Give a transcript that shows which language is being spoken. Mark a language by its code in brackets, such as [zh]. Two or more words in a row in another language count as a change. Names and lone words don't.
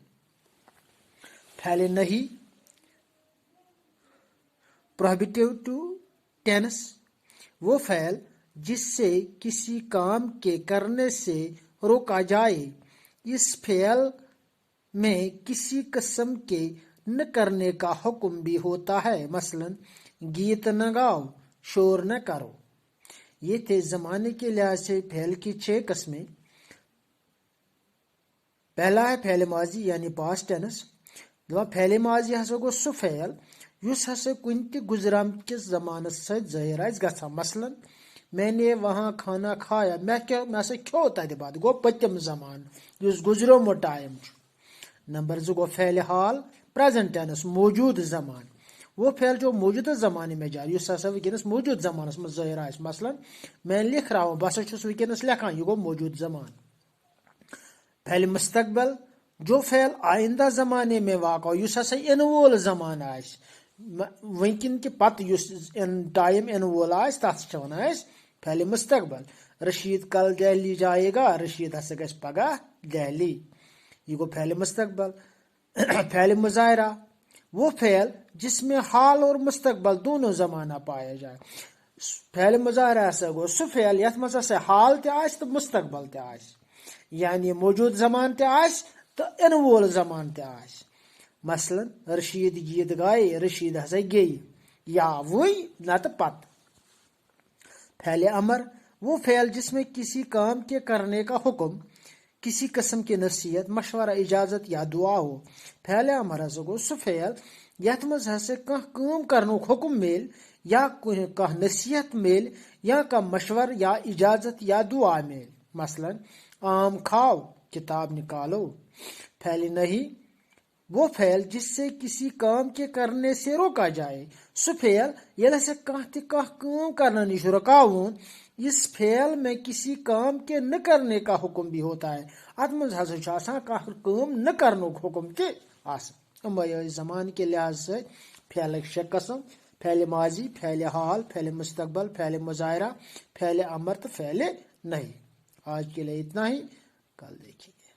[ur] فعل نہی [en] prohibitive tense, [ur] وہ فعل جس سے کسی کام کے کرنے سے روکا جائے، اس فعل میں کسی قسم کے نہ کرنے کا حکم بھی ہوتا ہے، مثلا گیت نہ گاؤ، شور نہ کرو۔ یہ تھے زمانے کے لحاظ سے فعل کی 6 قسمیں۔ پہلا ہے فعل ماضی یعنی [en] past tense. [ks] فعل ماضی ہسا گو سہ فعل یس ہسا کن تہ گزرم کس زمانس ست ظاہر آس گژھان، [ur] مثلا میں نے وہاں کھانا کھایا، [ks] میں ہسا کھیو تتہ بعد، گو پتم زمان یس گزریومت ٹائم۔ نمبر 2 گو فعل حال [en] present tense, [ks] موجود زمان، [ur] وہ فعل جو موجودہ زمانے میں جاری، [ks] یس ہسا ونکس موجود زمانس میں ظاہر آس، [ur] مثلا میں لکھ رہا ہوں، [ks] بہ ہسا چھس ونکس لکھان، یہ گو موجود زمان۔ [ur] فعل مستقبل، جو فعل آئندہ زمانے میں واقع ہو، [ks] یس ہسا ان وول زمان آس، ونکن کہ پتہ یس ٹائم ان وول آس، تس چھ ونان أسۍ فعل مستقبل۔ [ur] رشید کل دہلی جائے گا، [ks] رشید ہسا گژھِ پگہ دہلی، یہ گو فعل مستقبل۔ [ur] فعل مضارع، وہ فعل جس میں حال اور مستقبل دونوں زمانہ پایا جائے۔ [ks] فعل مضارع ہسا گو سہ فعل یتھ منٛز ہسا حال تہ آسہِ تہٕ مستقبل تہ آسہِ، یعنی موجود زمان تہ آسہِ تہٕ یِنہٕ وول زمان تہ آسہِ۔ [ur] مثلا رشید گیت گائے، [ks] رشید ہسا گیہِ، یا وٕنۍ نتہٕ پتہٕ۔ [ur] فعل امر، وہ فعل جس میں کسی کام کے کرنے کا حکم، کسی قسم کی نصیحت، مشورہ، اجازت یا دعا ہو۔ [ks] فعل امر ہسا گو سہ فعل یتھ منٛز ہسا کانٛہہ کٲم کرنُک حکم میلہِ، یا کانٛہہ نصیحت میلہِ، یا کانٛہہ مشور یا اجازت یا دعا میلہِ، [ur] مثلا آم کھاؤ، کتاب نکالو۔ فعل نہی، وہ فعل جس سے کسی کام کے کرنے سے روکا جائے، [ks] سہ فعل ییٚلہِ ہسا کانٛہہ تہ کانٛہہ کٲم کرنہٕ نش رکاوُن، [ur] اس فعل میں کسی کام کے نہ کرنے کا حکم بھی ہوتا ہے، [ks] اتھ منٛز ہسا چھُ آسان کانٛہہ کٲم نہ کرنُک حکم تہ آسان۔ یِمے ٲسۍ زمان [ur] کے لحاظ سے [ks] فعلٕکۍ 6 قسم: فعل ماضی، فعل حال، فعل مستقبل، فعل مضارع، فعل امر تو فعل نہی۔ [ur] آج کے لیے اتنا ہی، کل دیکھیں۔